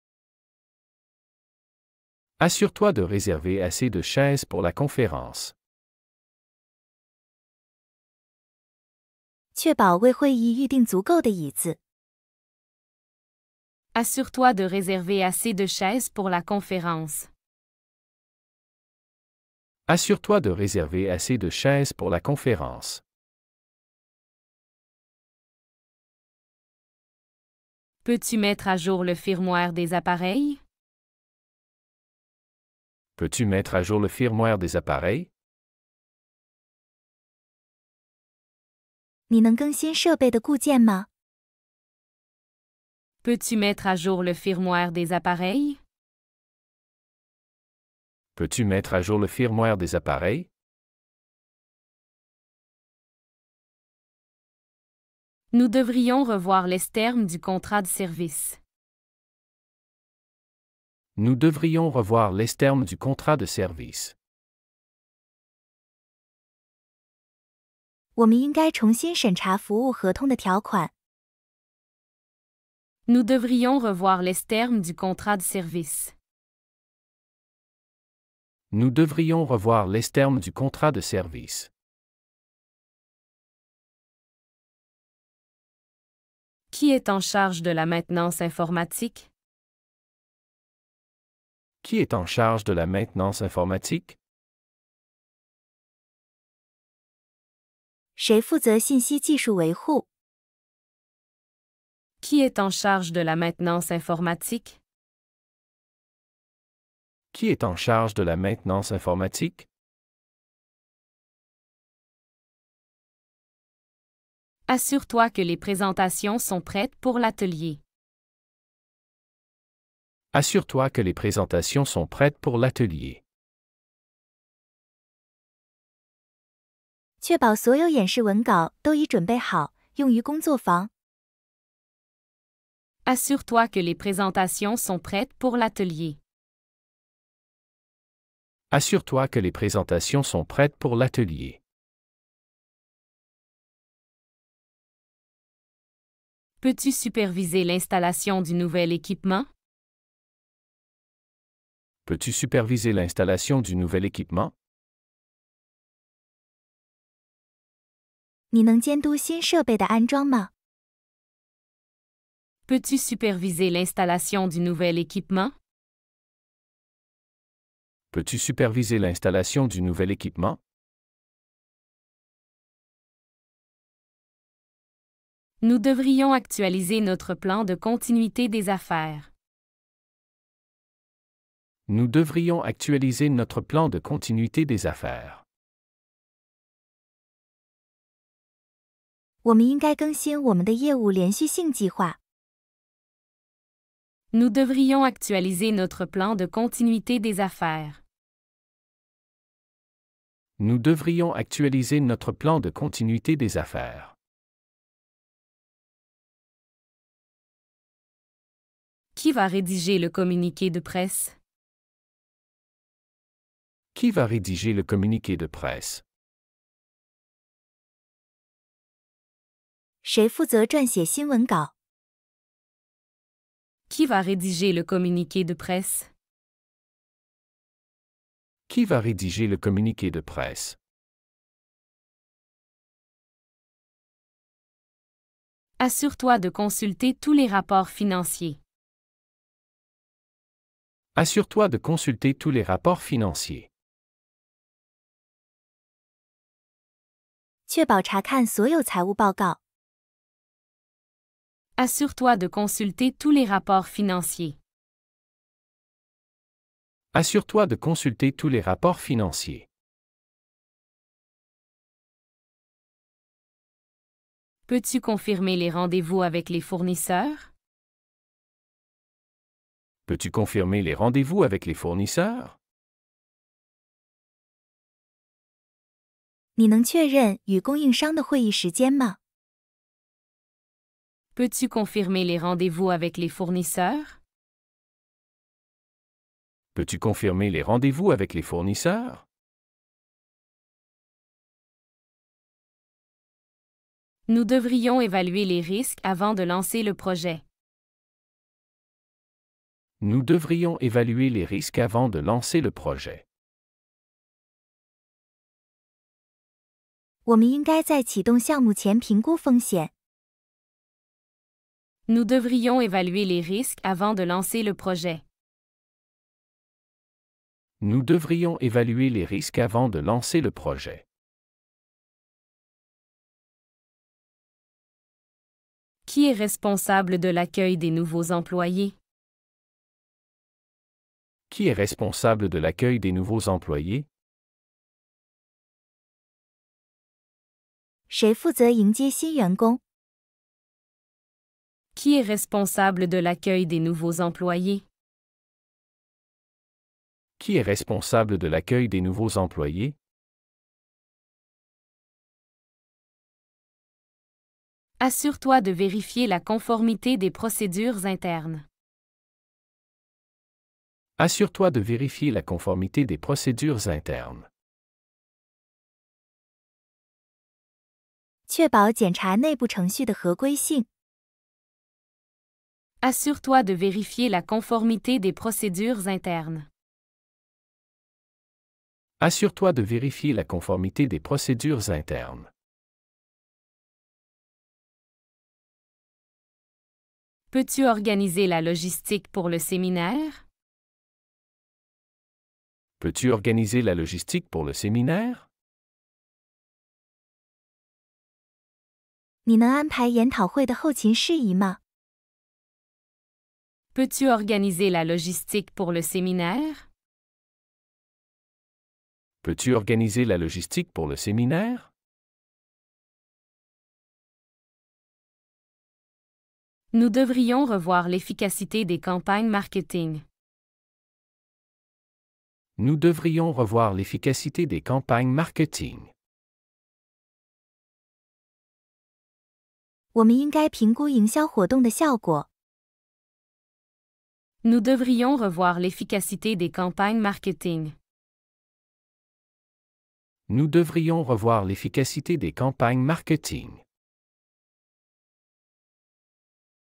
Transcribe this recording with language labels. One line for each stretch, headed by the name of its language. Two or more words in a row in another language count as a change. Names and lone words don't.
French: Assure-toi de réserver assez de chaises pour la conférence.
Chinese: 确保为会议预定足够的椅子。
French: Assure-toi de réserver assez de chaises pour la conférence. Assure-toi de réserver assez de chaises pour la conférence. Peux-tu mettre à jour le firmware des appareils? Peux-tu mettre à jour le firmware des appareils?
Chinese: 你能更新设备的固件吗？
French: Peux-tu mettre à jour le firmware des appareils? Peux-tu mettre à jour le firmware des appareils? Nous devrions revoir les termes du contrat de service. Nous devrions revoir les termes du contrat de service.
Chinese: 我们应该重新审查服务合同的条款。
French: Nous devrions revoir les termes du contrat de service. Nous devrions revoir les termes du contrat de service. Qui est en charge de la maintenance informatique? Qui est en charge de la maintenance informatique?
Chinese: 谁负责信息技术维护？
French: Qui est en charge de la maintenance informatique? Qui est en charge de la maintenance informatique? Assure-toi que les présentations sont prêtes pour l'atelier. Assure-toi que les présentations sont prêtes pour l'atelier.
Chinese: 确保所有演示文稿都已准备好，用于工作坊。
French: Assure-toi que les présentations sont prêtes pour l'atelier. Assure-toi que les présentations sont prêtes pour l'atelier. Peux-tu superviser l'installation du nouvel équipement? Peux-tu superviser l'installation du nouvel équipement?
Chinese: 你能监督新设备的安装吗？
French: Peux-tu superviser l'installation du nouvel équipement? Peux-tu superviser l'installation du nouvel équipement? Nous devrions actualiser notre plan de continuité des affaires. Nous devrions actualiser notre plan de continuité des affaires.
Chinese: 我们应该更新我们的业务连续性计划。
French: Nous devrions actualiser notre plan de continuité des affaires. Nous devrions actualiser notre plan de continuité des affaires. Qui va rédiger le communiqué de presse? Qui va rédiger le communiqué de presse?
Chinese: 谁负责撰写新闻稿？
French: Qui va rédiger le communiqué de presse? Qui va rédiger le communiqué de presse? Assure-toi de consulter tous les rapports financiers. Assure-toi de consulter tous les rapports financiers.
Chinese: 确保查看所有财务报告。
French: Assure-toi de consulter tous les rapports financiers. Assure-toi de consulter tous les rapports financiers. Peux-tu confirmer les rendez-vous avec les fournisseurs? Peux-tu confirmer les rendez-vous avec les fournisseurs?
Chinese: 你能确认与供应商的会议时间吗？
French: Peux-tu confirmer les rendez-vous avec les fournisseurs? Peux-tu confirmer les rendez-vous avec les fournisseurs? Nous devrions évaluer les risques avant de lancer le projet. Nous devrions évaluer les risques avant de lancer le projet.
Chinese: 我们应该在启动项目前评估风险。
French: Nous devrions évaluer les risques avant de lancer le projet. Nous devrions évaluer les risques avant de lancer le projet. Qui est responsable de l'accueil des nouveaux employés? Qui est responsable de l'accueil des nouveaux employés?
Chinese: 谁负责迎接新员工？
French: Qui est responsable de l'accueil des nouveaux employés? Qui est responsable de l'accueil des nouveaux employés? Assure-toi de vérifier la conformité des procédures internes. Assure-toi de vérifier la conformité des procédures internes.
Chinese: 确保检查内部程序的合规性。
French: Assure-toi de vérifier la conformité des procédures internes. Assure-toi de vérifier la conformité des procédures internes. Peux-tu organiser la logistique pour le séminaire? Peux-tu organiser la logistique pour le séminaire?
Chinese: 你能安排研讨会的后勤事宜吗？
French: Peux-tu organiser la logistique pour le séminaire? Peux-tu organiser la logistique pour le séminaire? Nous devrions revoir l'efficacité des campagnes marketing. Nous devrions revoir l'efficacité des campagnes marketing.
Chinese: 我们应该评估营销活动的效果。
French: Nous devrions revoir l'efficacité des campagnes marketing. Nous devrions revoir l'efficacité des campagnes marketing.